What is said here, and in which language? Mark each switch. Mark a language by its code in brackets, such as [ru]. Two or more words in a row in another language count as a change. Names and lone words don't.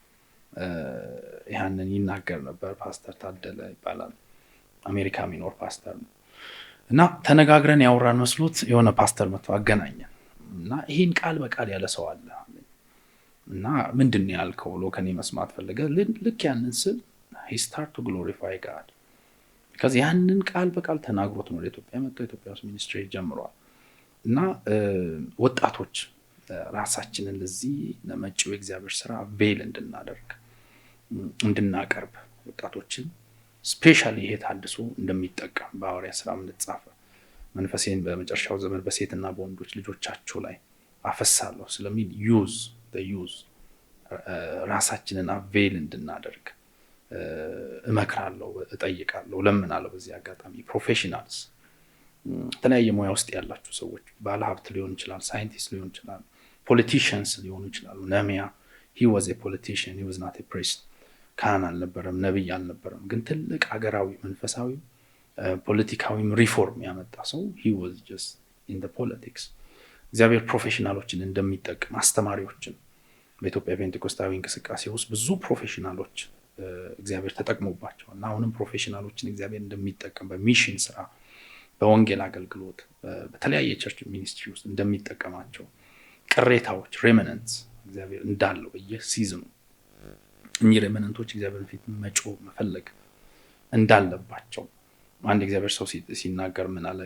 [am] ያንን ይናገር ነበር። ፓስተር ታደለ ይባላል፣ አሜሪካ የሚኖር ፓስተር ነው። እና ተነጋግረን ያወራን መስሎት የሆነ ፓስተር መጥቶ አገናኘን እና ይህን ቃል በቃል ያለ ሰው አለ እና ምንድን ነው ያልከው ብሎ ከኔ መስማት ፈለገ። ልክ ያንን ስል [en] he start to glorify God because [am] ያንን ቃል በቃል ተናግሮት ነው ለኢትዮጵያ መጥቶ ኢትዮጵያ ውስጥ ሚኒስትሪ ጀምሯል። እና ወጣቶች ራሳችንን ለዚህ ለመጪው የእግዚአብሔር ስራ ቬል እንድናደርግ እንድናቀርብ ወጣቶችን ስፔሻሊ ይሄ ታድሶ እንደሚጠቀም በሐዋርያት ሥራ እንደተጻፈ መንፈሴን በመጨረሻው ዘመን በሴትና በወንዶች ልጆቻቸው ላይ አፈሳለሁ ስለሚል ዩዝ ራሳችንን አቬል እንድናደርግ እመክራለሁ፣ እጠይቃለሁ፣ ለምናለሁ። በዚህ አጋጣሚ ፕሮፌሽናልስ የተለያየ ሙያ ውስጥ ያላችሁ ሰዎች ባለሀብት ሊሆን ይችላል፣ ሳይንቲስት ሊሆን ይችላል፣ ፖለቲሽንስ ሊሆኑ ይችላሉ። ነህምያ [en] he was a politician, he was not a priest። [am] ካህን አልነበረም፣ ነብይ አልነበረም፣ ግን ትልቅ ሀገራዊ መንፈሳዊ ፖለቲካዊም ሪፎርም ያመጣ ሰው [en] he was just in the politics። [am] እግዚአብሔር ፕሮፌሽናሎችን እንደሚጠቅም አስተማሪዎችን በኢትዮጵያ ፔንቴኮስታዊ እንቅስቃሴ ውስጥ ብዙ ፕሮፌሽናሎች እግዚአብሔር ተጠቅሞባቸዋል እና አሁንም ፕሮፌሽናሎችን እግዚአብሔር እንደሚጠቀም በሚሽን ስራ በወንጌል አገልግሎት በተለያየ ቸርች ሚኒስትሪ ውስጥ እንደሚጠቀማቸው ቅሬታዎች ሬመነንትስ እግዚአብሔር እንዳለው በየሲዝኑ እኚህ ሬመነንቶች እግዚአብሔር ፊት መጮህ መፈለግ እንዳለባቸው አንድ እግዚአብሔር ሰው ሲናገር ምን አለ?